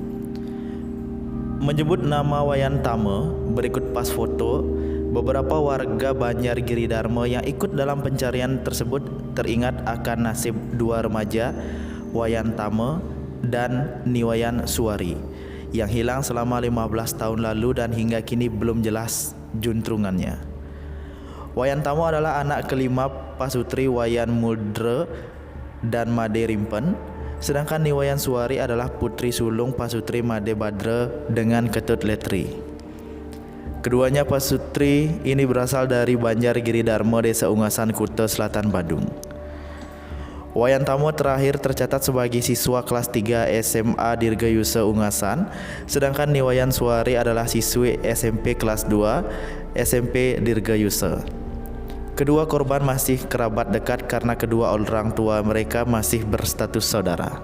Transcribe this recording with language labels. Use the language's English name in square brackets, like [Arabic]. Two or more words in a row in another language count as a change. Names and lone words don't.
[Indonesian] Menyebut nama Wayan Tame berikut pas foto, beberapa warga Banjar Giri Darmo yang ikut dalam pencarian tersebut teringat akan nasib 2 remaja, Wayan Tame dan Niwayan Suwari, yang hilang selama 15 tahun lalu dan hingga kini belum jelas juntrungannya. Wayan Tame adalah anak kelima Pasutri Wayan Mudre dan Made Rimpen, sedangkan Niwayan Suwari adalah putri sulung Pasutri Made Badre dengan Ketut Letri. Keduanya pasutri ini berasal dari Banjar Giri Darmo, Desa Ungasan, Kuta Selatan, Badung. Wayan Tame terakhir tercatat sebagai siswa kelas 3 SMA Dirgayusa Ungasan, sedangkan Niwayan Suwari adalah siswi SMP kelas 2 SMP Dirgayusa. Kedua korban masih kerabat dekat karena kedua orang tua mereka masih berstatus saudara.